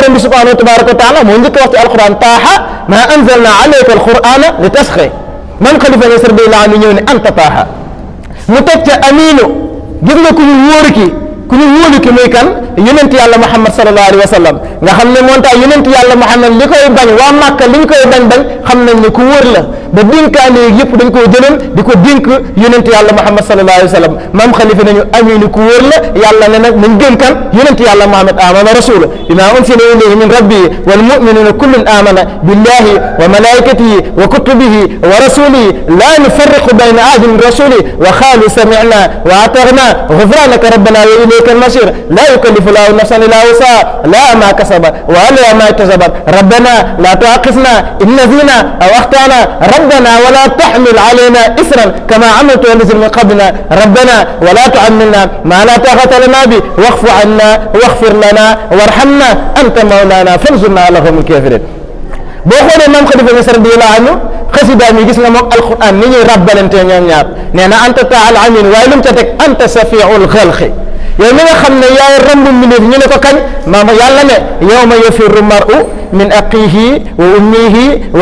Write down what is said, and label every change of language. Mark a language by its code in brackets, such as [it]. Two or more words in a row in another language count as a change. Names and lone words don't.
[wo] bi [ar] سبحانه وتبارك وتعالى [wo] moo njëkk a wax ci alquran [ar] طه ما أنزلنا عليك القرآن لتشقى [wo] man Khalifa Niass [ar] رضي الله عنه [wo] ñëw ne [ar] أنت طه [wo] mu teg ca aminu gis nga ku ñu wóoru ki muy kan yonent yàlla Muhammad [ar] صلى الله عليه وسلم [wo] nga xam ne moom tax yonent yàlla Muhammad li koy bañ waa Màkka li ñu koy bañ xam nañ ne ku wóor la ba dénkaane yëpp dañ koo jëloon di ko dénk yonent yàlla Muhammad [ar] صلى الله عليه وسلم [wo] maam Khalifa nañu aminu ku wóor la yàlla ne nag nañ gëm kan yonent yàlla Muhammad [ar] آمن الرسول بما أنزل إليه من ربه والمؤمنون كل آمن بالله وملائكته وكتبه ورسله لا نفرق بين أحد من رسله وقالوا سمعنا وأطعنا غفرانك ربنا وإليك المصير لا يكلف الله نفسا إلا وسعها لها ما كسبت وعليها ما اكتسبت ربنا لا تؤاخذنا إن نسينا أو أخطأنا ربنا ولا تحمل علينا إسرا كما عملت الذين من قبلنا ربنا ولا تحملنا ما لا طاقة لنا به واعف عنا واغفر لنا وارحمنا أنت مولانا فانصرنا على القوم الكافرين [wo] boo xoolee maam Khalifa Niass [ar] رضي الله عنه [wo] xasida mi gis nga moom alquran ni ñuy rabbalante ñoom ñaar nee na [ar] أنت طه أمين [wo] waaye lu mu ca teg [ar] أنت صفي الخلق [wo] yow mi nga xam ne yaay rambu mbindeef ñu ne ko kañ maam yàlla ne [ar] يوم يفر المرء من أخيه وأمه و